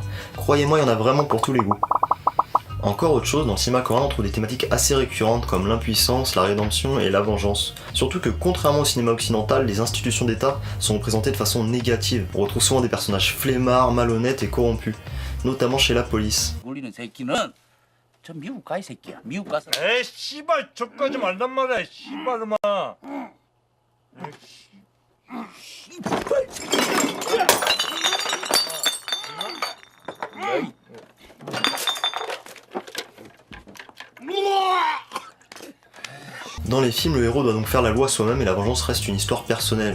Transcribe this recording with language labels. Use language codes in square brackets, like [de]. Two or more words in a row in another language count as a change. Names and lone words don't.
[fr] Croyez-moi, il y en a vraiment pour tous les goûts. Encore autre chose, dans le cinéma coréen on trouve des thématiques assez récurrentes comme l'impuissance, la rédemption et la vengeance. Surtout que contrairement au cinéma occidental, les institutions d'État sont représentées de façon négative. On retrouve souvent des personnages flemmards, malhonnêtes et corrompus, notamment chez la police. [ko] 울리는 새끼는 저 미국 가 이 새끼야. 미국 가서 에이 씨발 저까지 말단 말이야 씨발놈아. [fr] Dans les films, le héros doit donc faire la loi soi-même et la vengeance reste une histoire personnelle.